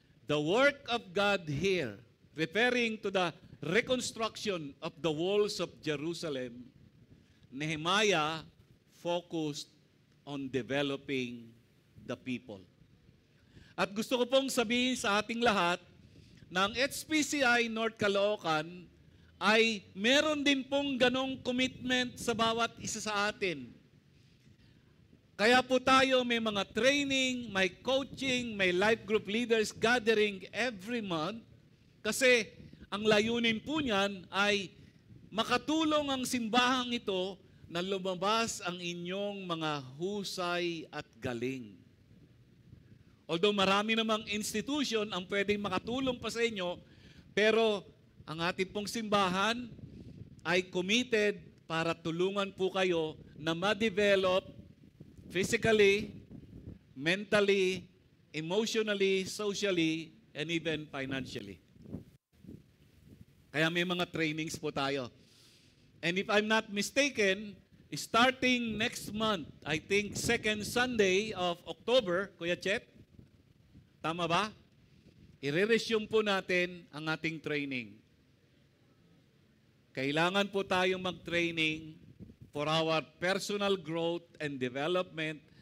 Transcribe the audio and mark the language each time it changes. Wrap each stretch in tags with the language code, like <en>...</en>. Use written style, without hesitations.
<en>The work of God here, referring to the reconstruction of the walls of Jerusalem, Nehemiah focused on developing the people.</en> <tl>At gusto ko pong sabihin sa ating lahat na ang HPCI North Caloocan ay meron din pong ganong commitment sa bawat isa sa atin. Kaya po tayo may mga training, may coaching, may life group leaders gathering every month kasi ang layunin po niyan ay makatulong ang simbahang ito na lumabas ang inyong mga husay at galing. Although marami namang institution ang pwedeng makatulong pa sa inyo, pero ang ating pong simbahan ay committed para tulungan po kayo na ma-develop</tl> <en>physically, mentally, emotionally, socially, and even financially.</en> <tl>Kaya may mga trainings po tayo.</tl> <en>And if I'm not mistaken, starting next month, I think second Sunday of October, Kuya Chet,</en> <tl>tama ba? I-resume po natin ang ating training. Kailangan po tayong mag-training</tl> <en>for our personal growth and development.</en>